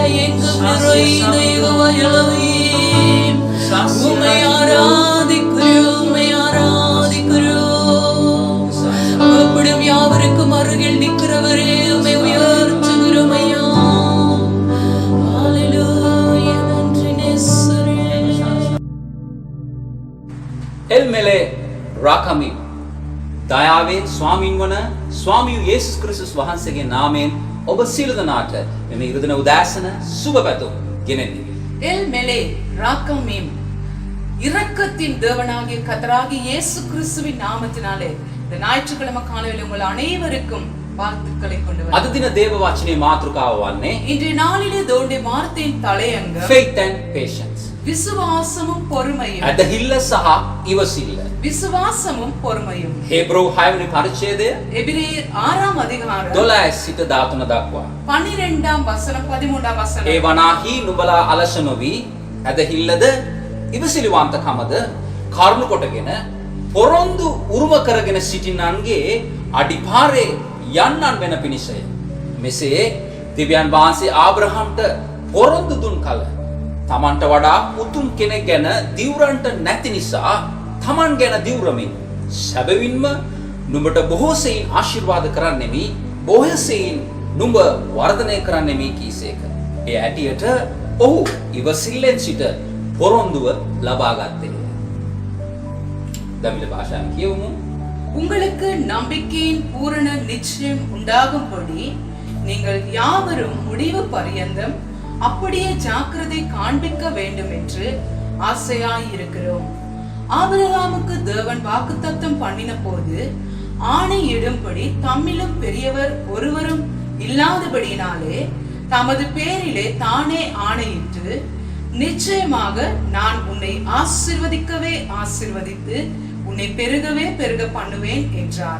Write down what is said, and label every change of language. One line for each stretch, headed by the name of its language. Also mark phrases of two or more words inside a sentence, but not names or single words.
Tamil: எங்கும் நிறைந்த யெகோவா எலோஹீம், உம்மை ஆராதிக்கிறோம், உம்மை ஆராதிக்கிறோம். கூப்பிடும் யாவருக்கும் அருகில் நிற்கிறவரே, உம்மை உயர்த்துகிறோம் ஐயா. ஹல்லேலூயா. நன்றி நேசரே.
Sinhala: එල්මෙලේ රාකමි දයාවේ ස්වාමීන් වන ස්වාමියු යේසුස් ක්‍රිස්තුස් වහන්සේගේ නාමයෙන් ඔබ සියලු දෙනාට මෙම ඉරුදින උදෑසන සුබ පැතුම් ගෙනෙන්නේ.
Tamil: எல் மெலே ராக்கமீம், இரக்கத்தின் தேவனாகிய கர்த்தராகிய இயேசு கிறிஸ்துவின் நாமத்தினாலே இந்த ஞாயிற்றுக்கிழமை காலையில் உங்கள் அனைவருக்கும் வாழ்த்துக்களை கொண்டு
Sinhala: අද දින දේව වචනේ මාතෘකාව වන්නේ
Tamil: இன்றைய நாளிலே தேவனுடைய வார்த்தையின் தலையங்கம்
English: faith and patience.
Tamil: விசுவாசமும் பொறுமையும்.
Sinhala: ඇදහිල්ල සහ ඉවසිල්ල.
Tamil: விசுவாசமும் பொறுமையும்.
Sinhala: හේබ්‍රූ 6 වෙනි පරිච්ඡේදය
Tamil: எபிரேயர் 6ஆம் அதிகாரம்
Sinhala: 12 සිට 13 දක්වා.
Tamil: 12ஆம் வசனம் 13ஆம் வசனம்.
Sinhala: ඒ වනාහි නුඹලා අලස නොවි ඇදහිල්ලද ඉවසිලිවන්තකමද කරුණු කොටගෙන පොරොන්දු උරුම කරගෙන සිටින්නන්ගේ අඩිපාරේ යන්නන් වෙන පිණිසය. මෙසේ දෙවියන් වහන්සේ ආබ්‍රහම්ට පොරොන්දු දුන් කල තමන්ට වඩා උතුම් කෙනෙක් ගැන දිවුරන්ට නැති නිසා තමන් ගැන දිවුරමින් සැබවින්ම නුඹට බොහෝ සෙයින් ආශිර්වාද කරන්නෙමි, බොහෝ සෙයින් නුඹ වර්ධනය කරන්නෙමි කීසේක. ඒ ඇටියට ඔහු ඉවසිල්ලෙන් සිට පොරොන්දුව ලබා ගත්තේ.
Tamil: தமிழ் பாஷாவில் කියවමු. உங்களுக்கு நம்பிக்கையின் பூரண நிச்சயம் உண்டாகும்படி நீங்கள் யாவரும் முடிவு பரியந்தம் அப்படியே ஜாக்கிரதை காண்பிக்க வேண்டும் என்று ஆசையாய் இருக்கிறோம். ஆபிரகாமுக்கு தேவன் வாக்குத்தத்தம் பண்ணின போது ஆணையிடும்படி தம்மிலும் பெரியவர் ஒருவரும் இல்லாதபடியினாலே தமது பேரிலே தானே ஆணையிட்டு, நிச்சயமாக நான் உன்னை ஆசீர்வதிக்கவே ஆசீர்வதித்து உன்னை பெருகவே பெருக பண்ணுவேன் என்றார்.